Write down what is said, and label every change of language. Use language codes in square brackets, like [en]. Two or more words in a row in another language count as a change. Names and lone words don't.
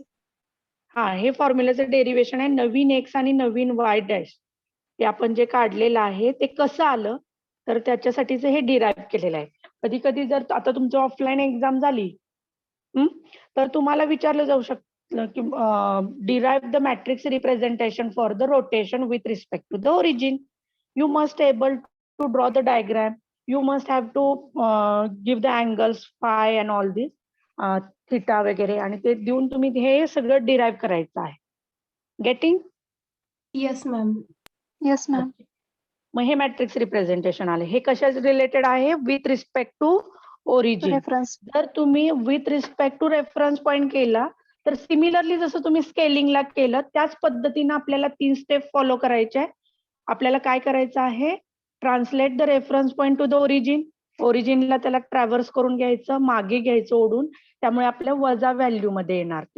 [mr] हा, हे फॉर्म्युलाचं डेरिव्हेशन आहे. नवीन एक्स आणि नवीन [en] y dash [mr] ते आपण जे काढलेलं आहे ते कसं आलं तर त्याच्यासाठीच हे डिराईव्ह केलेलं आहे. कधी कधी जर आता तुमची [en] offline exam [mr] झाली तर तुम्हाला विचारलं जाऊ शकतं की [en] derive the matrix representation for the rotation with respect to the origin. you must able to draw the diagram. you must have to give the angles phi and all this theta [mr] वगैरे, आणि ते देऊन तुम्ही हे सगळं डिराईव्ह करायचं आहे. [en] getting? yes ma'am. Yes, ma'am. [mr] मग हे [en] matrix representation [mr] आले. हे कशा रिलेटेड आहे? [en] with respect to origin. Reference. [mr] जर तुम्ही [en] with respect to reference point [mr] केला तर सिमिलरली जसं तुम्ही स्केलिंगला केलं त्याच पद्धतीनं आपल्याला 3 [en] step follow [mr] करायचे आहे. आपल्याला काय करायचं आहे? [en] translate the reference point to the origin. [mr] ओरिजिनला त्याला ट्रॅव्हर्स करून घ्यायचं, मागे घ्यायचं ओढून, त्यामुळे आपल्या वजा व्हॅल्यू मध्ये येणार ते.